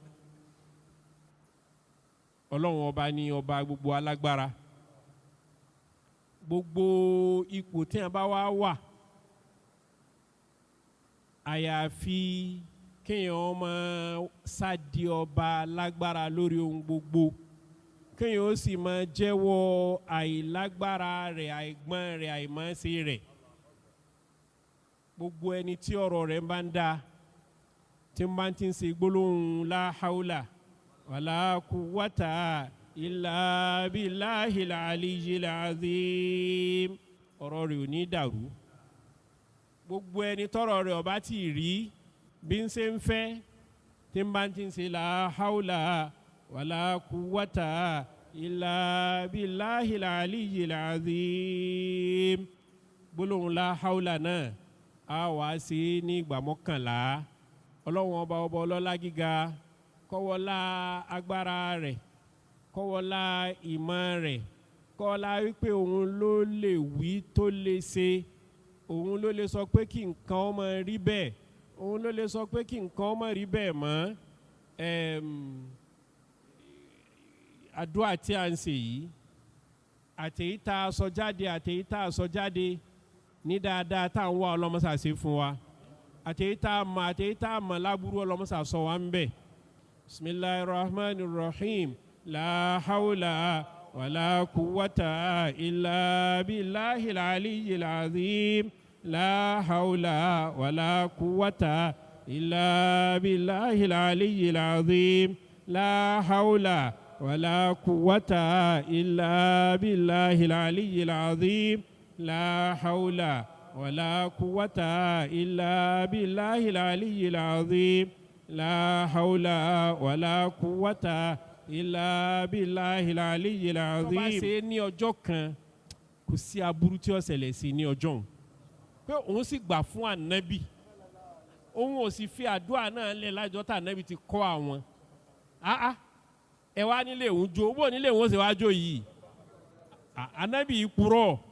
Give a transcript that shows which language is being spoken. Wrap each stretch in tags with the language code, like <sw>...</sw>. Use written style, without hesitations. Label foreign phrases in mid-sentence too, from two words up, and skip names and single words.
<yo>Ọlọ́run ọba ni ọba gbogbo alágbára gbogbo ipò tí a bá wá wà àyàfi kéèyàn máa sádi ọba lágbára lórí ohun gbogbo kéèyàn ó sì máa jẹ́wọ́ àìlágbára rẹ̀ àìgbọ́n rẹ̀ àìmọ̀ọ́sí rẹ̀ gbogbo ẹni tí ọ̀rọ̀ rẹ̀ bá ń da tí ń bá ti ń ṣe gbólóhùn</yo> <ar>لا حول ولا قوة إلا بالله العلي العظيم</ar> <yo>ọ̀rọ̀ rẹ̀ ò ní dàrú gbogbo ẹni tọ́rọ̀ rẹ̀ ó bá ti rí bí ń ṣe ń fẹ́ tí ń bá ti ń ṣe</yo> <ar>لا حول ولا قوة إلا بالله العلي العظيم</ar> <yo>gbólóhùn</yo> <ar>لا حول</ar> <yo>náà a wá sí ní ìgbà mọ́kànlá ọlọ́run ọba ọlọ́lá gíga kọ́wọ́lá agbára rẹ̀ kọ́wọ́lá ìmọ̀ rẹ̀ kọ́wọ́lá wípé òun ló lè wí tó lè ṣe òun ló lè sọ pé kí nǹkan ó máa rí bẹ́ẹ̀ òun ló lè sọ pé kí nǹkan ó máa rí bẹ́ẹ̀ mọ́ àdúrà tí a ń ṣe yìí àtèyí tá a sọ jáde àtèyí tá a sọ jáde ní dáadáa tá à ń wá ọlọ́mọṣà ṣe fún wa àtèyí tá a mọ̀ láburú ọlọ́mọṣà sọ wa ń bẹ̀.</yo> <ar>بسم الله الرحمن الرحيم لا حول ولا قوة إلا بالله العلي العظيم لا حول ولا قوة إلا بالله العلي العظيم لا حول ولا قوة إلا بالله العلي العظيم لا حول ولا قوة إلا بالله العلي العظيم لا حول ولا قوة إلا بالله العلي العظيم.</ar> <yo>tó bá ṣe ní ọjọ́ kan kò sí aburú tí ó ṣẹlẹ̀ sí ní ọjọ́ òun pé òun sì gbà fún ànábì òun ò sì fi àdúrà náà lẹ̀ lájọ́ tá ànábì ti kọ́ àwọn ẹ wá nílé òun jó bó nílé òun ó sì wá jó yìí ànábì yìí purọ́</yo>